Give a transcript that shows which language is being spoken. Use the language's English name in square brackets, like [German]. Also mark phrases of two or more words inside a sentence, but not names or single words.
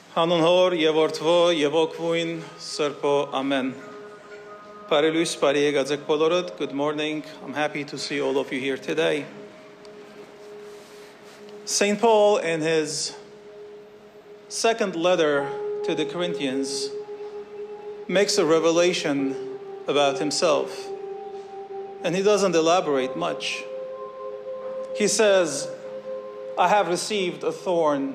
[Armenian] Հանուն Հոր եւ Որդվո եւ Ոգուին Սրբո Amen. Բարի լույս, բարի եկած եք բոլորդ. [English] Good morning. I'm happy to see all of you here today. St. Paul, in his second letter to the Corinthians, makes a revelation about himself. And he doesn't elaborate much. He says, I have received a thorn.